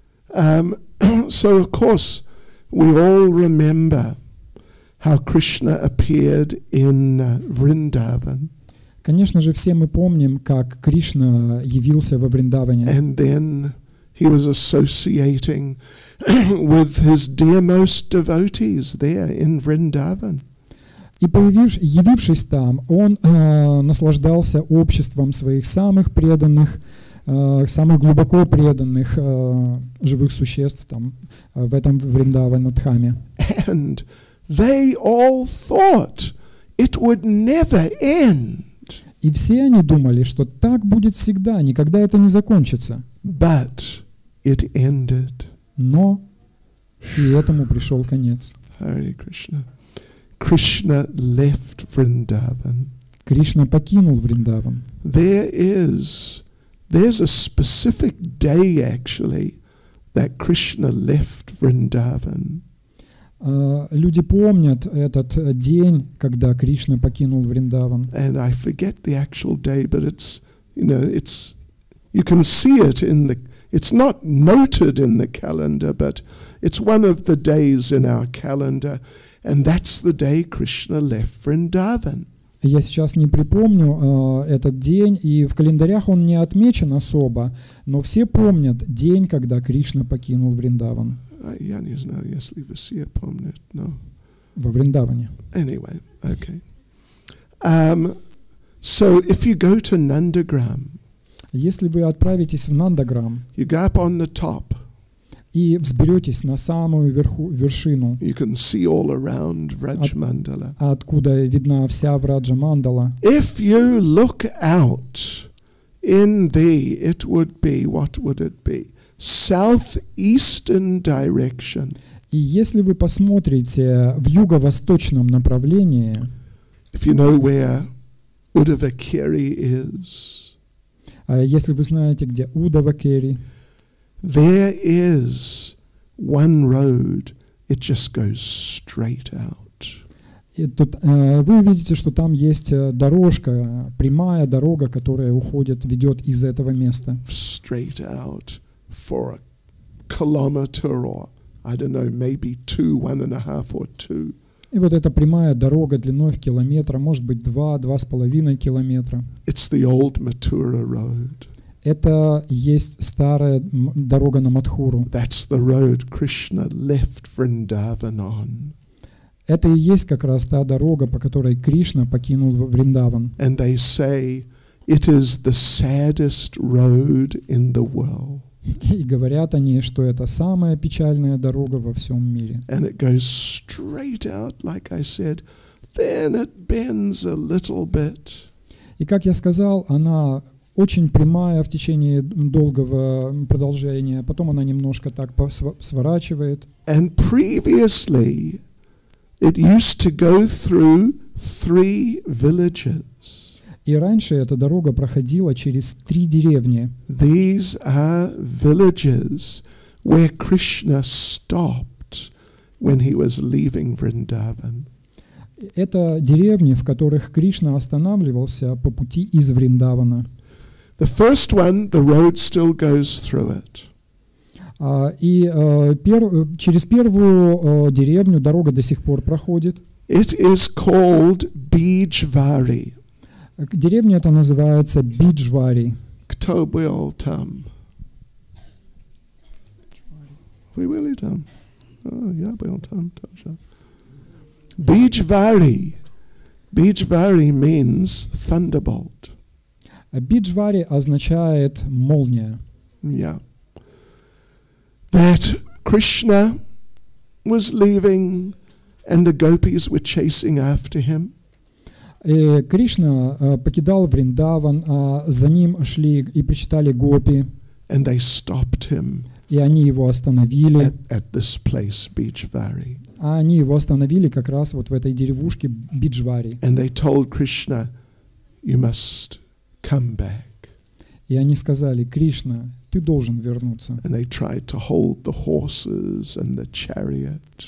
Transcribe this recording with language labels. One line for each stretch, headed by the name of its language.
English: So of course we all remember how Krishna appeared in Vrindavan.
Russian: Конечно же, все мы помним, как Кришна явился во Вриндаване.
English: And then he was associating with his dearmost devotees there in Vrindavan.
Russian: И явившись там, он наслаждался обществом своих самых преданных, самых глубоко преданных живых существ там, в этом Вриндаванадхаме.
English: And they all thought it would never end.
Russian: И все они думали, что так будет всегда, никогда это не закончится.
English: But it ended.
Russian: Но и этому пришел конец.
English: Hare Krishna. Krishna left Vrindavan.
Russian: Кришна покинул Вриндаван.
English: There's a specific day actually that Krishna left Vrindavan.
Russian: Люди помнят этот день, когда Кришна покинул Вриндаван.
English: And I forget the actual day, but it's you can see it It's not noted in the calendar, but it's one of the days in our calendar, and that's the day Krishna left Vrindavan.
Russian: Я сейчас не припомню этот день, и в календарях он не отмечен особо, но все помнят день, когда Кришна покинул Вриндаван. Я не знаю, если все помнят, но... Во Вриндаване.
English: Anyway, okay. So if you go to Nandagram,
Russian: если вы отправитесь в Нандаграм,
English: you go up on the top,
Russian: и взберетесь на самую вершину,
English: you can see all around Vrajamandala.
Russian: Откуда видна вся Враджамандала.
English: If you look out in the, it would be, what would it be? Southeastern direction.
Russian: И если вы посмотрите в юго-восточном направлении,
English: if you know where Udavakeri is,
Russian: если вы знаете, где Удавакери,
English: there is one road, it just goes straight out.
Russian: И тут, вы увидите, что там есть дорожка, прямая дорога, которая ведет из этого места.
English: Straight out for a kilometer or, I don't know, maybe 2, 1.5 or 2.
Russian: И вот эта прямая дорога длиной в километр, может быть 2-2,5 километра.
English: It's the old Mathura road.
Russian: Это есть старая дорога на Мадхуру.
English: That's the road Krishna left Vrindavan on.
Russian: Это и есть как раз та дорога, по которой Кришна покинул Вриндаван.
English: And they say it is the saddest road in the world.
Russian: И говорят они, что это самая печальная дорога во всем мире.
English: And it goes straight out, like I said. Then it bends a little bit.
Russian: И как я сказал, она очень прямая в течение долгого продолжения, потом она немножко так сворачивает.
English: And previously it used to go through 3 villages.
Russian: И раньше эта дорога проходила через 3 деревни.
English: These are villages where Krishna stopped when he was leaving Vrindavan.
Russian: Это деревни, в которых Кришна останавливался по пути из Вриндавана.
English: The first one, the road still goes through it.
Russian: И через первую деревню дорога до сих пор проходит.
English: It is called Bijvari.
Russian: Деревня эта называется Биджвари. Кто был там? Вы были там? Я был там тоже. Bijvari.
English: Bijvari means thunderbolt.
Russian: Биджвари означает молния.
English: Yeah. That Krishna was leaving and the gopis were chasing after him.
Russian: Кришна покидал Вриндаван, а за ним шли и причитали гопи.
English: And they stopped him.
Russian: И они его остановили.
English: At this place, Bijvari.
Russian: А они его остановили как раз вот в этой деревушке Биджвари.
English: And they told Krishna, you must come back.
Russian: И они сказали: Кришна, ты должен вернуться.
English: And they tried to hold the horses and the chariot.